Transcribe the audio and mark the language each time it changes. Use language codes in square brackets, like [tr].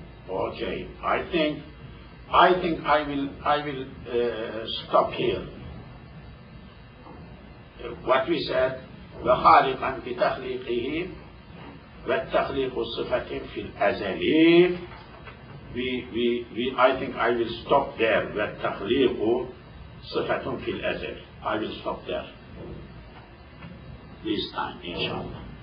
[en] Okay, I think I will stop here. What we said, [ar] وخالقا بتخليقه والتخليق صفة في الأزل. [en] I think I will stop there. [ar] والتخليق صفة في الأزل. [en] I will stop there this time, inshallah.